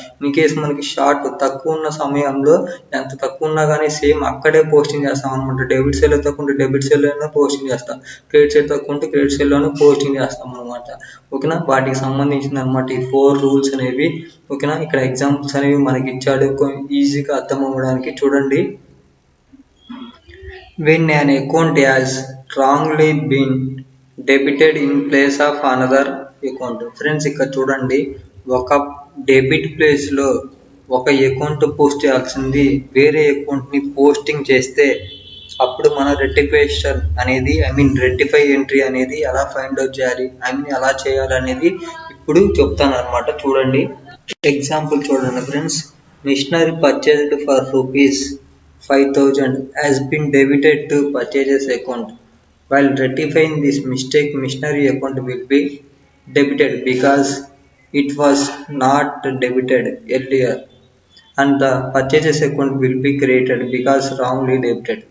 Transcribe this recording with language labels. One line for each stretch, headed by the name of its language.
Telugu: In case మనకి short తక్కువ ఉన్న సమయంలో ఎంత తక్కువ ఉన్నా కానీ సేమ్ అక్కడే పోస్టింగ్ చేస్తాం అనమాట. డెబిట్ సైడ్లో తక్కువ ఉంటే డెబిట్ సైడ్లోనే పోస్టింగ్ చేస్తాం, క్రెడిట్ సైడ్ తక్కువ ఉంటే క్రెడిట్ సైడ్లోనే పోస్టింగ్ చేస్తాం అనమాట ఓకేనా. వాటికి సంబంధించిన అనమాట ఈ 4 రూల్స్ అనేవి ఓకేనా. ఇక్కడ ఎగ్జాంపుల్స్ అనేవి మనకి ఇచ్చాడు ఈజీగా అర్థం అవ్వడానికి.
English: చూడండి, when an account has wrongly been debited in place of another account.
Telugu: Friends ఇక్కడ చూడండి, ఒక డెబిట్ ప్లేస్లో ఒక అకౌంట్ పోస్ట్ చేయాల్సింది వేరే అకౌంట్ని పోస్టింగ్ చేస్తే అప్పుడు మన రెక్టిఫికేషన్ అనేది రెక్టిఫై ఎంట్రీ అనేది ఎలా ఫైండ్ అవుట్ చేయాలి, ఎలా చేయాలి అనేది ఇప్పుడు చెప్తాను అనమాట. చూడండి, ఎగ్జాంపుల్ చూడండి friends,
English: Machinery purchased for ₹5,000 has been debited to purchases account. While rectifying this mistake, machinery account will be debited because it was not debited earlier, and the purchases account will be created because wrongly debited.